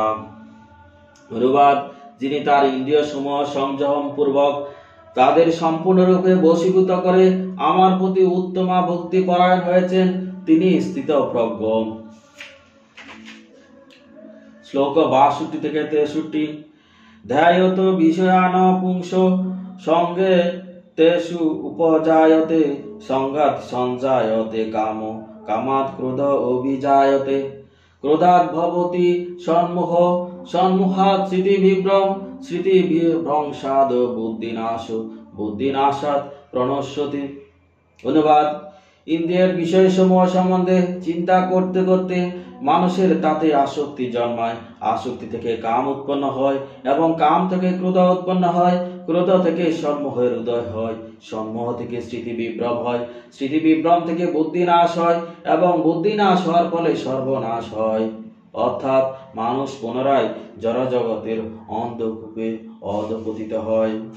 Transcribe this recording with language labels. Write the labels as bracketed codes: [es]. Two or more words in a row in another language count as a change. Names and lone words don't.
[bn] অনুবাদ: যিনি তার ইন্দ্রিয় সমূহ সংযম পূর্বক তাদের সম্পূর্ণরূপে বশীভূত করে আমার প্রতি উত্তমা ভক্তি পরায়ণ হয়েছেন, তিনি স্থিতপ্রজ্ঞ। শ্লোক 62 থেকে 63। [sa] ধ্যায়ত বিষয়ান পুংস সঙ্গে তেষু উপজায়তে সংঘাত সঞ্জায়তে কাম কামাৎ ক্রোধ অভিজায়তে ক্রোধাৎ ভবতি সম্মোহ সম্মোহাৎ স্মৃতিবিভ্রম স্মৃতিবিভ্রংসাদ বুদ্ধিনাশাৎ প্রণশ্যতি। [bn] অনুবাদ: ইন্দ্রিয়ের বিষয়সমূহ সম্বন্ধে চিন্তা করতে করতে মানুষের তাতে আসক্তি জন্মায়, আসক্তি থেকে কাম উৎপন্ন হয় এবং কাম থেকে ক্রোধ উৎপন্ন হয়, ক্রোধ থেকে সম্মোহের উদয় হয়, সম্মোহ থেকে স্মৃতি বিভ্রম হয়, স্মৃতি বিভ্রম থেকে বুদ্ধি নাশ হয় এবং বুদ্ধি নাশ হওয়ার ফলে সর্বনাশ হয়, অর্থাৎ মানুষ পুনরায় জড়জগতের অন্ধকূপে অধঃপতিত হয়।